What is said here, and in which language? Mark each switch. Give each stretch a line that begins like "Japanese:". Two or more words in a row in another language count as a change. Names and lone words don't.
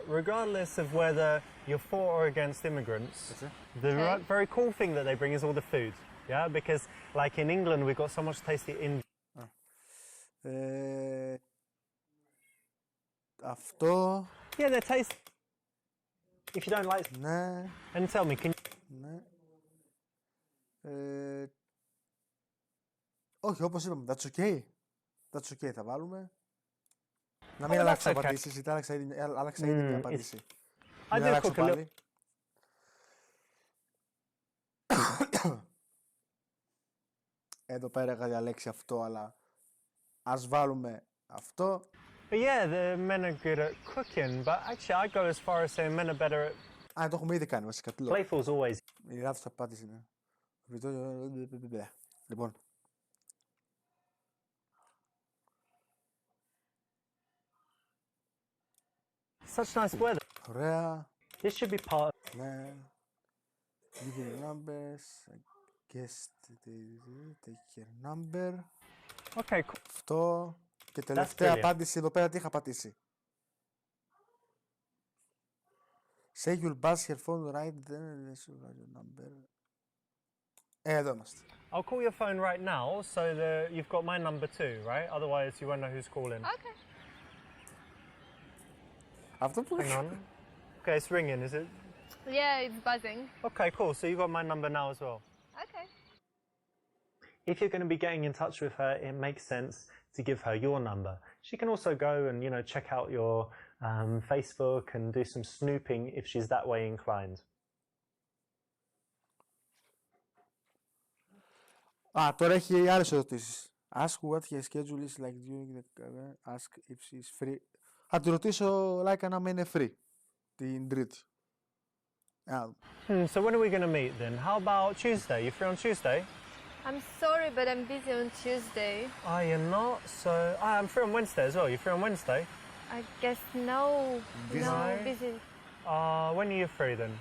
English: Regardless of whether you're for or against immigrants, the very cool thing that they bring is all the food. Yeah, because like in England, we've got so much tasty Indian.
Greek: Αυτό.
English: Yeah, they're tasty. If you don't like,
Greek: Ναι.
English: and tell me, can you...
Greek: Ναι. Όχι, όπως είπαμε,
English: that's okay. That's okay,
Greek: θα βάλουμε. Να μην
English: Oh,
Greek: αλλάξω
English: that's okay.
Greek: απαντήσεις, γιατί άλλαξα ήδη μια απάντηση.
English: I
Greek: Μην
English: do
Greek: αλλάξω
English: cook a little...
Greek: πάλι. Εδώ πέρα είχα διαλέξει αυτό, αλλά ας βάλουμε αυτό.
English: But yeah, the men are good at cooking, but actually I go as far as saying men are better at...
Greek: Α, το έχουμε ήδη κάνει βασικά. Τι λέω.
English: Playful is always...
Greek: Η λάθος απάντηση είναι. Λοιπόν.
English: Such nice weather.
Greek: Ωραία.
English: This should be part of...
Greek: Ναι.
English: Give your numbers. Guess take your number. Okay, cool.
Greek: Αυτό. Και τελευταία
English: brilliant.
Greek: απάντηση εδώ πέρα τι είχα πατήσει.
English: Say you'll pass your phone right then your number.
Greek: Εδώ είμαστε.
English: I'll call your phone right now so that you've got my number too, right? Otherwise you won't know who's calling. Okay.
Greek: Αυτό που
English: Hang on. Okay, it's ringing, is it? Yeah, it's buzzing. Okay, cool. So you've got my number now as well. Okay. If you're going to be getting in touch with her, it makes sense to give her your number. She can also go and, you know, check out your Facebook and do some snooping if she's that way inclined.
Greek: Α, τώρα έχει άλλες ερωτήσεις.
English: Ask what her schedule is like during the... Ask if she's free.
Greek: Θα τη ρωτήσω, like, αν είναι free. Την Τρίτη.
English: So when are we going to meet then? How about Tuesday? You free on Tuesday? I'm sorry, but I'm busy on Tuesday. Oh, you're not? So I'm free on Wednesday as well. You free on Wednesday? I guess no. Busy. No, No? busy. When are you free then?